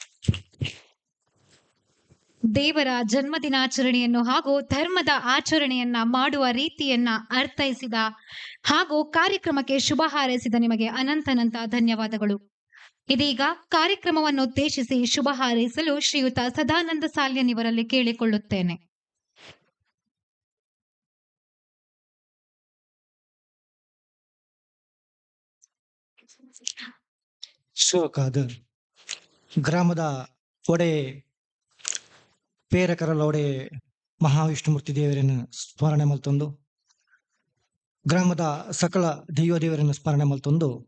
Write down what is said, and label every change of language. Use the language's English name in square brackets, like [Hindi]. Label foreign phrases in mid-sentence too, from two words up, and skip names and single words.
[Kannada] ದೇವರ ಜನ್ಮದಿನಾಚರಣೆಯನ್ನು ಹಾಗೂ ಧರ್ಮದ ಆಚರಣೆಯನ್ನ ಮಾಡುವ ರೀತಿಯನ್ನ ಅರ್ಥೈಸಿದ ಹಾಗೂ ಕಾರ್ಯಕ್ರಮಕ್ಕೆ ಶುಭ ಹಾರೈಸಿದ ನಿಮಗೆ ಅನಂತ ಧನ್ಯವಾದಗಳು. ಇದೀಗ ಕಾರ್ಯಕ್ರಮವನ್ನು ಉದ್ದೇಶಿಸಿ ಶುಭ ಹಾರೈಸಲು ಶ್ರೀಯುತ ಸದಾನಂದ ಸಾಲ್ಯನ್ ಇವರಲ್ಲಿ ಕೇಳಿಕೊಳ್ಳುತ್ತೇನೆ. [Tulu] ಶೋಕಾದ ಗ್ರಾಮದ ಒಡೆ ಪೇರಕರಲ ಒಡೆ ಮಹಾವಿಷ್ಣುಮೂರ್ತಿ ದೇವರನ್ನು ಸ್ಮರಣೆ ಮಲ್ತೊಂದು, ಗ್ರಾಮದ ಸಕಲ ದೈವ ದೇವರನ್ನು ಸ್ಮರಣೆ ಮಲ್ತೊಂದು,